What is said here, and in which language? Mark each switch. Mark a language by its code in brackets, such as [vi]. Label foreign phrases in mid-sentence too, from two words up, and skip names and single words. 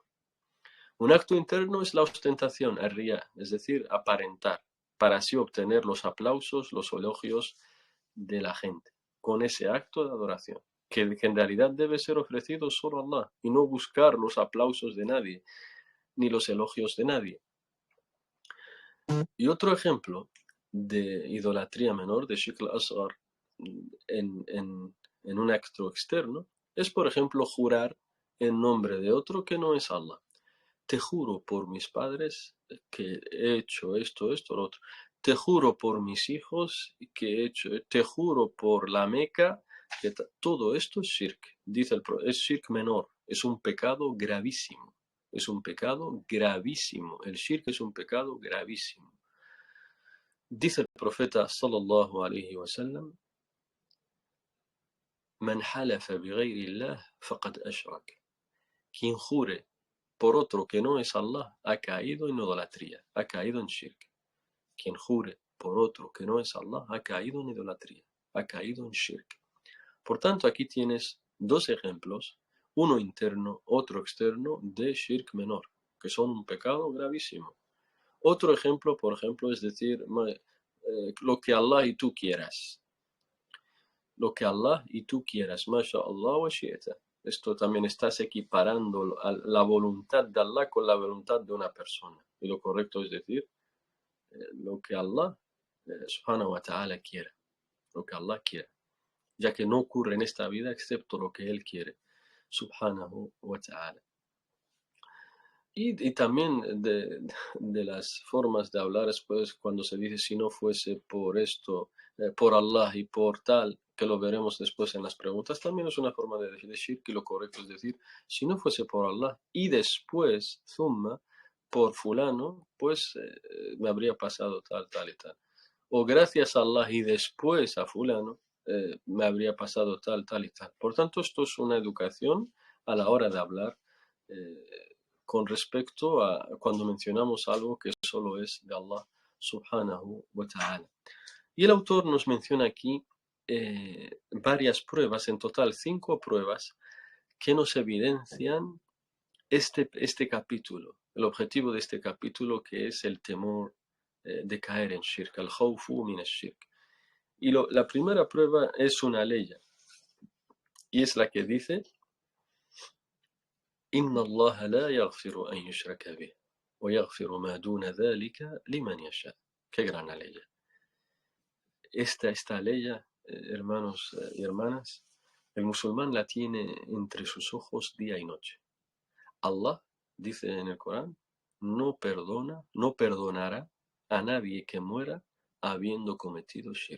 [es] Un acto interno es la ostentación, el-riya, es decir, aparentar, para así obtener los aplausos, los elogios de la gente, con ese acto de adoración, que en realidad debe ser ofrecido solo a Allah, y no buscar los aplausos de nadie, ni los elogios de nadie. Y otro ejemplo de idolatría menor, de [ar] الشرك الأصغر, [es] en un acto externo, es por ejemplo jurar en nombre de otro que no es Allah. Te juro por mis padres que he hecho esto, lo otro. Te juro por mis hijos que he hecho, te juro por la Meca, que todo esto es shirk. Es shirk menor, es un pecado gravísimo. Es un pecado gravísimo. El shirk es un pecado gravísimo. Dice el profeta [ar] صلى الله عليه وسلم: من حلف بغير الله فقد أشرك. [es] Quien jure por otro que no es Allah ha caído en idolatría, ha caído en shirk. Quien jure por otro que no es Allah ha caído en idolatría, ha caído en shirk. Por tanto, aquí tienes dos ejemplos, uno interno, otro externo, de shirk menor, que son un pecado gravísimo. Otro ejemplo, por ejemplo, es decir, lo que Allah y tú quieras. Lo que Allah y tú quieras, [ar] ما شاء الله وشئت. [es] Esto también estás equiparando la voluntad de Allah con la voluntad de una persona. Y lo correcto es decir, lo que Allah, [ar] سبحانه وتعالى, [es] quiera. Lo que Allah quiera. Ya que no ocurre en esta vida excepto lo que Él quiere, [ar] سبحانه وتعالى. [es] Y también de las formas de hablar es pues cuando se dice si no fuese por esto, por Allah y por tal, que lo veremos después en las preguntas, también es una forma de decir shirk, y lo correcto es decir, si no fuese por Allah y después, zumma, por fulano, pues me habría pasado tal, tal y tal. O gracias a Allah y después a fulano, me habría pasado tal, tal y tal. Por tanto, esto es una educación a la hora de hablar, con respecto a cuando mencionamos algo que solo es de Allah [ar] سبحانه وتعالى. [es] Y el autor nos menciona aquí varias pruebas, en total 5 pruebas, que nos evidencian este capítulo, el objetivo de este capítulo, que es el temor de caer en shirk, [ar] الخوف من الشرك. [es] Y la primera prueba es una ley, y es la que dice: [ar] إن الله لا يغفر أن يشرك به ويغفر ما دون ذلك لمن يشاء. [es] Qué gran ley. Esta ley, hermanos y hermanas, el musulmán la tiene entre sus ojos día y noche. Allah dice en el Corán: no perdonará a nadie que muera habiendo cometido shirk.